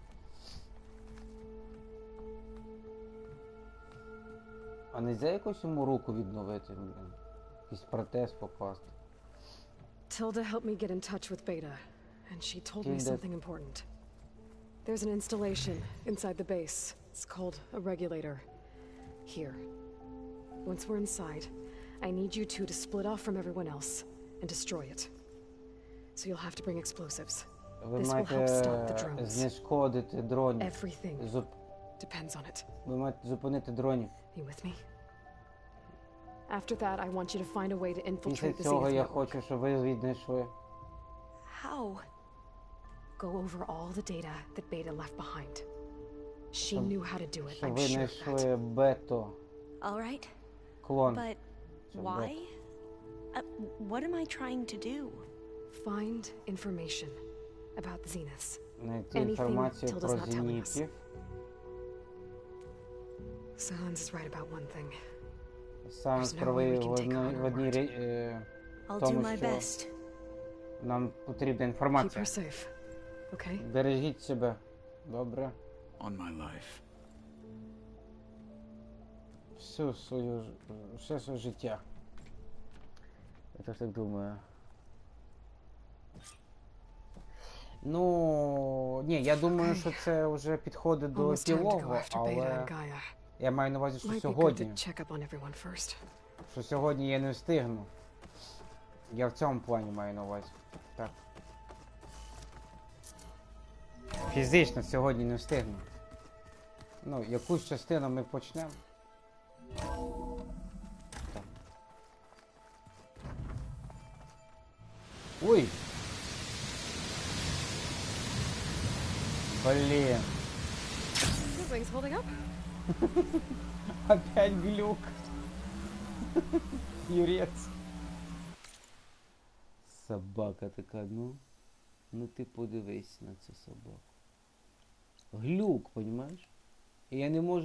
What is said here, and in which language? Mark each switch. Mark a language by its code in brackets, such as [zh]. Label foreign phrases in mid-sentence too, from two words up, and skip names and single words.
[uk] А нельзя якось йому руку відновити, блін? Якийсь протез покласти. [en] Tilda helped me get in touch with Beta, and she told me Tilda- something important. There's an installation inside the base. It's called a regulator. Here. Once we're inside, I need you two to split off from everyone else and destroy it. So you'll have to bring explosives. [uk] Ви [en] This will help stop the [uk] маєте [en] drones. [uk] знешкодити дронів. [en] Everything depends on it. [uk] Ви маєте зупинити дронів. [en] You with me? After that, I want you to find a way to [uk] Після [en] infiltrate the [uk] цього [en] Zenith [uk] я [en] network. [uk] хочу, щоб ви віднайшли. [en] How? Go over all the data that Beta left behind. She [uk] Щоб- [en] knew how to do it, [uk] Щоб [en] I'm [uk] ви [en] sure of that. [uk] знайшли бету, [en] All right. [uk] клон. [en] But [uk] Щоб [en] why? What am I trying to do? Find information about the Zeniths. [uk] Знайти [en] Anything [uk] інформацію [en] Tilda's [uk] про [en] not telling us. [uk] зенітів. [en] Silence is right about one thing. [uk] Саме [en] There's no way [uk] правий [en] we can take her on her [uk] в одній [en] I'll do [uk] тому, [en] my [uk] що [en] best. [uk] нам потрібна [en] Keep [uk] інформація. [en] her safe, okay? [uk] Бережіть себе. Добре. [en] On my life. [uk] Все своє життя. Я теж так думаю. Ну, ні, я думаю, що це вже підходить до [en] Almost time to go [uk] цілого, [en] after Beta and [uk] але [en] Gaia. [uk] я маю на увазі, що [en] Might be good to [uk] сьогодні. [en] check up on everyone first. [uk] Що сьогодні я не встигну. Я в цьому плані маю на увазі. Так. Фізично сьогодні не встигну. Ну, якусь частину ми почнемо. Так. Ой! Блін. [en] Good wings holding up? [ru] Опять глюк. Юрець. [uk] Собака така, ну. Ну ти подивись на цю собаку. Глюк, понімаєш? І я не можу...